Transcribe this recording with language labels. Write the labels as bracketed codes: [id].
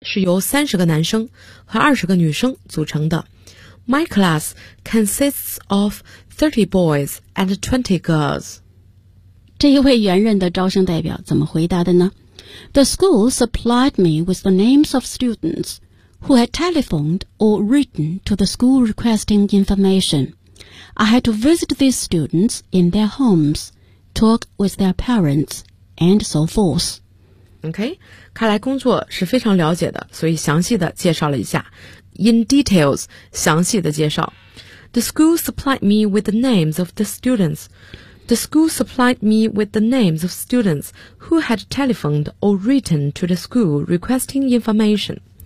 [zh] 是由30个男生和20个女生组成的。 [en] My class consists of 30 boys and 20 girls. [zh] 这一位圆润的招生代表怎么回答的呢？ [en] The school supplied me with the names of students who had telephoned or written to the school requesting information. I had to visit these students in their homes, talk with their parents, and so forth. [zh] OK, 看来工作是非常了解的，所以详细的介绍了一下。 [en] In details, [zh] 详细的介绍。 [en] The school supplied me with the names of the students. The school supplied me with the names of students who had telephoned or written to the school requesting information.